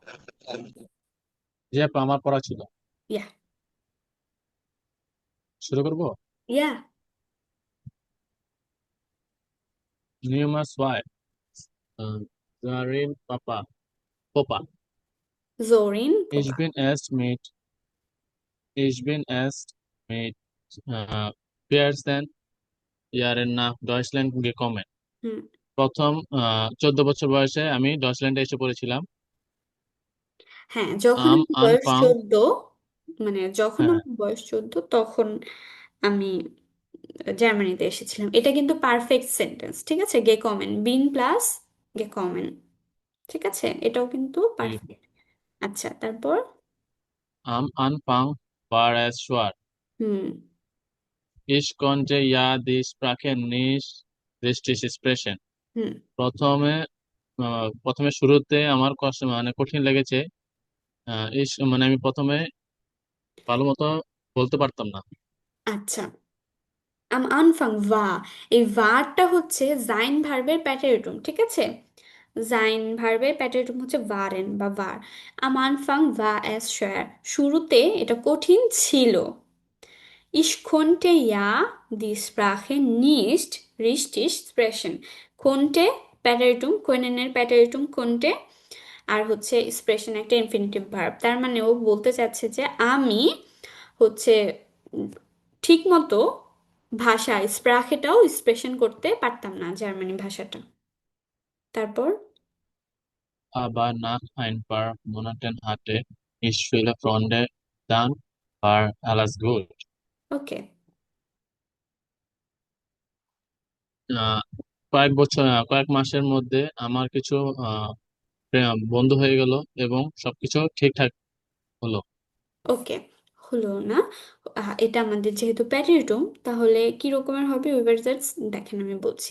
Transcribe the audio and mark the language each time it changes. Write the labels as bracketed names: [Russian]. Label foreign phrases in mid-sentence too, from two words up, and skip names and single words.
[Bangla] জি আপু, আমার পড়া ছিল। ইয়া। শুরু করব। ইয়া। নিউমাস ওয়াই, জারিন পাপা পোপা, জোরিন [German] ich পোপা। bin erst mit ich bin erst mit 14 Jahren nach Deutschland gekommen. হুম। [Bangla] প্রথম 14 বছর বয়সে আমি ডয়চল্যান্ডে এসে পড়েছিলাম। হ্যাঁ, যখন আম আমার বয়স আনফাং 14, মানে যখন হ্যাঁ, আমার বয়স 14 তখন আমি জার্মানিতে এসেছিলাম। এটা কিন্তু [English] perfect sentence, [Bangla] ঠিক আছে, গেকমেন, [German] bin plus gekommen, [Bangla] ঠিক আছে, এটাও কিন্তু ঠিক। পারফেক্ট। আচ্ছা, তারপর। [German] Am Anfang war es schwer. হুম। Ich konnte ja die Sprache nicht richtig sprechen. হুম। [Bangla] প্রথমে প্রথমে শুরুতে আমার কষ্ট মানে কঠিন লেগেছে। মানে আমি প্রথমে ভালো মতো বলতে পারতাম না। আচ্ছা, [German] Am Anfang war, [Bangla] এই ভারটা হচ্ছে জাইন ভার্বের প্যাটারিটুম, ঠিক আছে। জাইন ভার্বের প্যাটারিটুম হচ্ছে ভারেন বা ভার। [German] Am Anfang war es schwer, [Bangla] শুরুতে এটা কঠিন ছিল। [German] Ich konnte ja die Sprache nicht richtig sprechen. [Bangla] Konnte প্যাটারিটুম, কোয়েনেনের প্যাটারিটুম কন্টে, আর হচ্ছে এক্সপ্রেশন একটা ইনফিনিটিভ ভার্ব। তার মানে ও বলতে চাচ্ছে যে আমি হচ্ছে ঠিক মতো ভাষা স্প্রাখেটাও এক্সপ্রেশন করতে পারতাম না, জার্মানি ভাষাটা। তারপর। [German] Aber nach ein paar Monaten hatte ich viele Freunde, dann war alles gut. [Bangla] ওকে। আহ, কয়েক মাসের মধ্যে আমার কিছু বন্ধ হয়ে গেল এবং সবকিছু ঠিকঠাক হলো। ওকে, হলো না। এটা আমাদের যেহেতু প্যারিটম, তাহলে কি রকমের হবে উইভার্সাটস দেখেন, আমি বলছি।